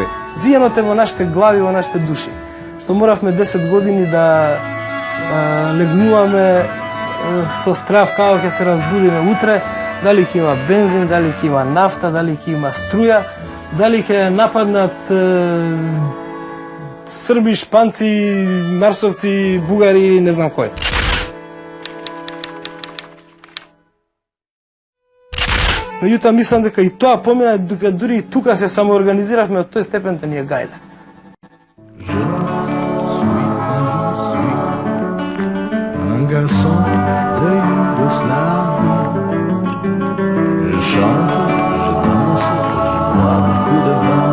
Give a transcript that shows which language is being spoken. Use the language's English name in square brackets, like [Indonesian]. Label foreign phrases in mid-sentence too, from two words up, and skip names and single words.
[Macedonian] Зијаното е во нашите глави, во нашите души. Што моравме 10 години да легнуваме со страв како ќе се разбудиме утре, дали ќе има бензин, дали ќе има нафта, дали ќе има струја, дали ќе нападнат Срби, шпанци, марсовци, бугари, не знам кој. Меѓутоа мислам дека и тоа помина, дека дури и тука се самоорганизиравме од тој степен да ни е гајле. [French] Un garçon de Yougoslavie. Je chante, je danse, je bois beaucoup de vin.